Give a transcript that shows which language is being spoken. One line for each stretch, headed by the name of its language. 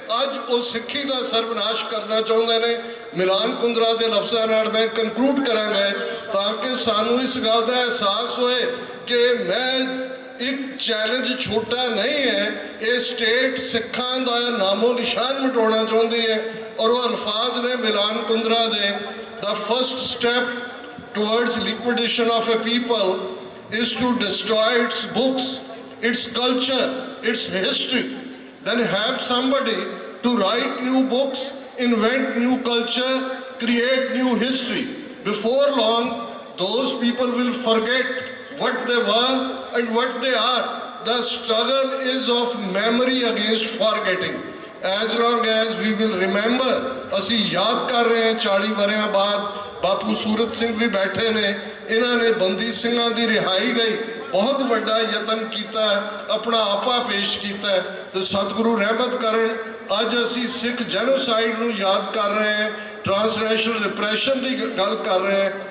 Punjabi: ਅੱਜ ਉਹ ਸਿੱਖੀ ਦਾ ਸਰਵਨਾਸ਼ ਕਰਨਾ ਚਾਹੁੰਦੇ ਨੇ। ਮਿਲਾਨ ਕੁੰਦਰਾ ਦੇ ਲਫ਼ਜ਼ਾਂ ਨਾਲ ਮੈਂ ਕਨਕਲੂਡ ਕਰਾਂਗਾ ਤਾਂ ਕਿ ਸਾਨੂੰ ਇਸ ਗੱਲ ਦਾ ਅਹਿਸਾਸ ਹੋਏ ਕਿ ਮੈਂ
Hindi: एक चैलेंज छोटा नहीं है, ये स्टेट सिखा का नामो निशान मिटाना चाहती है। और वो अल्फाज ने मिलान कुंदरा दे,
English: The first step towards liquidation of a people is to destroy its books, its culture, its history, then have somebody to write new books, invent new culture, create new history. Before long, those people will forget what they were and what they are. The struggle is of memory against forgetting. As long as we will remember,
Punjabi: ਅਸੀਂ ਯਾਦ ਕਰ ਰਹੇ ਹਾਂ 40 ਵਰਿਆਂ ਬਾਅਦ ਬਾਪੂ ਸੂਰਤ ਸਿੰਘ ਵੀ ਬੈਠੇ ਨੇ, ਇਹਨਾਂ ਨੇ ਬੰਦੀ ਸਿੰਘਾਂ ਦੀ ਰਿਹਾਈ ਲਈ ਬਹੁਤ ਵੱਡਾ ਯਤਨ ਕੀਤਾ, ਆਪਣਾ ਆਪਾ ਪੇਸ਼ ਕੀਤਾ ਤੇ ਸਤਿਗੁਰੂ ਰਹਿਮਤ ਕਰਨ ਅੱਜ ਅਸੀਂ ਸਿੱਖ ਜੈਨੋਸਾਈਡ ਨੂੰ ਯਾਦ ਕਰ ਰਹੇ ਹਾਂ, ਟ੍ਰਾਂਸਨੈਸ਼ਨਲ ਰਿਪਰੈਸ਼ਨ ਦੀ ਗੱਲ ਕਰ ਰਹੇ ਹਾਂ।